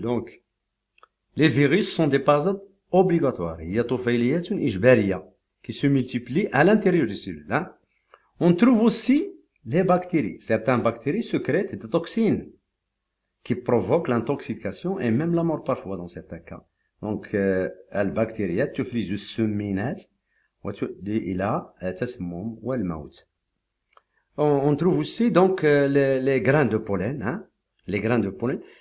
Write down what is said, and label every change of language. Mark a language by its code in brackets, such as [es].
[fr] Donc les virus sont des parasites obligatoires. Il y a [ar] طفيليات إجبارية [fr] qui se multiplient à l'intérieur des cellules. Hein. On trouve aussi les bactéries. Certaines bactéries secrètent des toxines qui provoquent l'intoxication et même la mort parfois dans certains cas. [ar] Donc, البكتيريات تفرز السمينات وتؤدي إلى تسمم والموت. [fr] On trouve aussi donc les grains de pollen, hein, les grains de pollen.